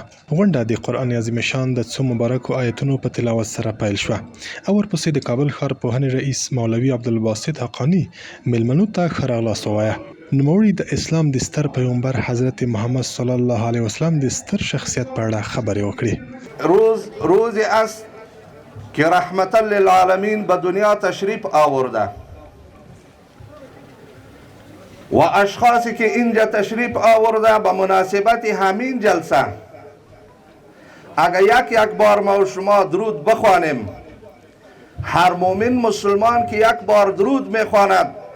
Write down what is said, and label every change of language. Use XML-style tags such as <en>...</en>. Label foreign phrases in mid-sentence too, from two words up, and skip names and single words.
<ps>غونډه د قرآن عظیم شان د څو مبارکو آیتونو په تلاوت سره پیل شوه او ورپسې د کابل ښار پوهنې رئیس مولوي عبدالباسط حقانی مېلمنو ته ښه راغلاست ووایه. نوموړي د اسلام د ستر پیغمبر حضرت محمد</ps> <ar>صلی الله علیه وسلم</ar> <ps>د ستر شخصیت په اړه خبرې وکړې.</ps> <fa>روزی است که</fa> <ar>رحمتا للعالمین</ar> <fa>به دنیا تشریف آورده و اشخاصی که اینجا تشریف آورده به مناسبت همین جلسه اگر یک بار ما و شما درود بخوانیم، هر مومن مسلمان که یک بار درود میخواند</fa>